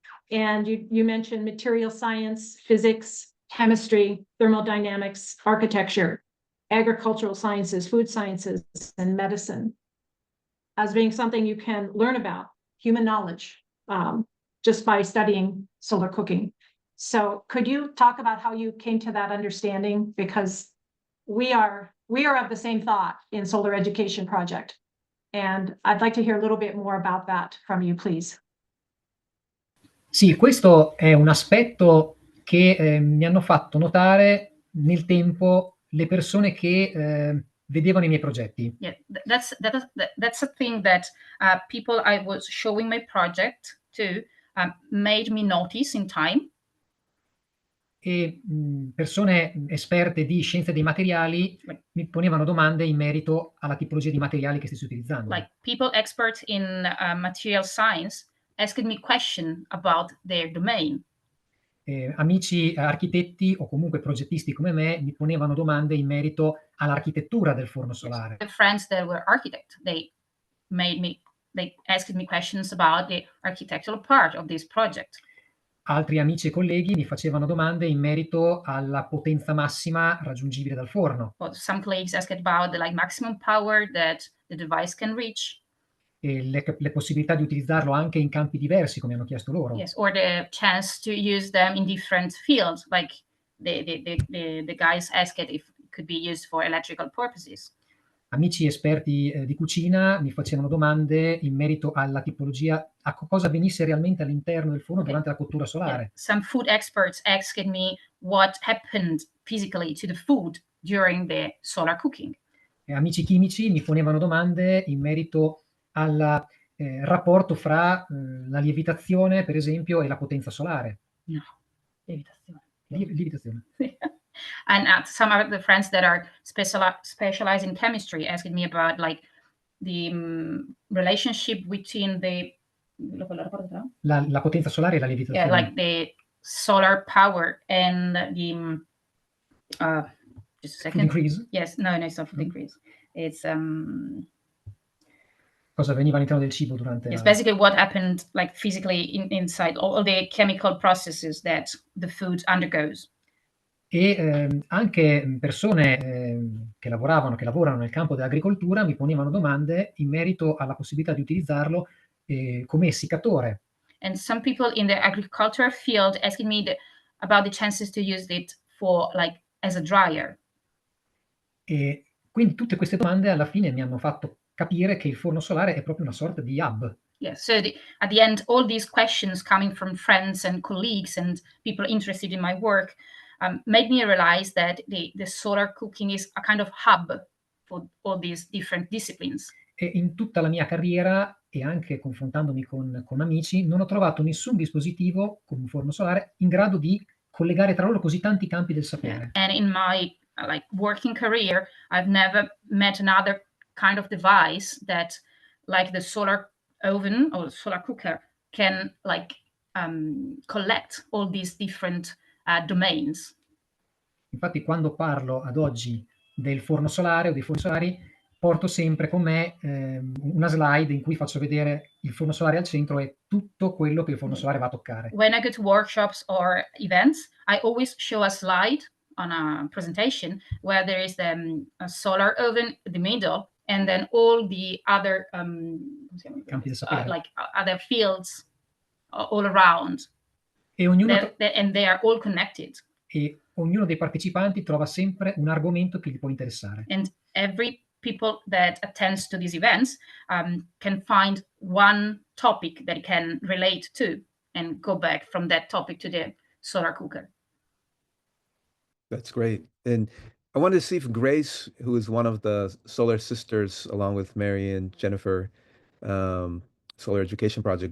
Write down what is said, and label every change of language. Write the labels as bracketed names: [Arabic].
[English] And you mentioned material science, physics, chemistry, thermodynamics, architecture, agricultural sciences, food sciences, and medicine as being something you can learn about, human knowledge, just by studying solar cooking. So could you talk about how you came to that understanding? Because we are of the same thought in Solar Education Project. And I'd like to hear a little bit more about that from you, please. [Italian] Sì, questo è un aspetto che mi hanno fatto notare nel tempo le persone che vedevano i miei progetti. [English] Yeah, that's a thing that people I was showing my project to made me notice in time. [Italian] E persone esperte di scienze dei materiali mi ponevano domande in merito alla tipologia di materiali che stessi utilizzando. [English] Like people experts in material science asked me question about their domain. [Italian] Amici architetti o comunque progettisti come me mi ponevano domande in merito all'architettura del forno solare. [English] The friends that were architects, they asked me questions about the architectural part of this project. [Italian] Altri amici e colleghi mi facevano domande in merito alla potenza massima raggiungibile dal forno. [English] Some colleagues asked about the maximum power that the device can reach. [Italian] E le possibilità di utilizzarlo anche in campi diversi, come hanno chiesto loro. [English] Yes, or the chance to use them in different fields, like the guys asked if it could be used for electrical purposes. [Italian] Amici esperti di cucina mi facevano domande in merito alla tipologia, a cosa avvenisse realmente all'interno del forno durante la cottura solare. [English] Yeah. Some food experts asked me what happened physically to the food during the solar cooking. [Italian] E amici chimici mi ponevano domande in merito al rapporto fra la lievitazione, per esempio, e la potenza solare. No, lievitazione. Lievitazione. [English] And some of the friends that are specialized in chemistry asked me about the relationship between [Italian] la potenza solare e la lievitazione. [English] Yeah, like the solar power and the just a second. Food increase? Yes, no, it's not food increase. It's [Italian] cosa avveniva all'interno del cibo durante [English] it's basically what happened physically inside all the chemical processes that the food undergoes. [Italian] E anche persone che lavorano nel campo dell'agricoltura mi ponevano domande in merito alla possibilità di utilizzarlo come essiccatore. [English] And some people in the agriculture field asking me about the chances to use it for as a dryer. [Italian] E quindi tutte queste domande alla fine mi hanno fatto capire che il forno solare è proprio una sorta di hub. [English] Yeah, so at the end, all these questions coming from friends and colleagues and people interested in my work made me realize that the solar cooking is a kind of hub for all these different disciplines. [Italian] E in tutta la mia carriera e anche confrontandomi con amici non ho trovato nessun dispositivo come un forno solare in grado di collegare tra loro così tanti campi del sapere. [English] And in my working career, I've never met another kind of device that like the solar oven or solar cooker can like collect all these different domains. [Italian] Infatti, quando parlo ad oggi del forno solare o dei forni solari, porto sempre con me una slide in cui faccio vedere il forno solare al centro e tutto quello che il forno solare va a toccare. [English] When I go to workshops or events, I always show a slide on a presentation where there is a solar oven in the middle, and then all the other [Italian] Campi da sapere. [English] like other fields all around, [Italian] E ognuno, [English] and they are all connected. [Italian] E ognuno dei partecipanti trova sempre un argomento che gli può interessare. [English] And every people that attends to these events can find one topic that can relate to and go back from that topic to the solar cooker. That's great. And I wanted to see if Grace, who is one of the Solar Sisters, along with Mary and Jennifer, Solar Education Project.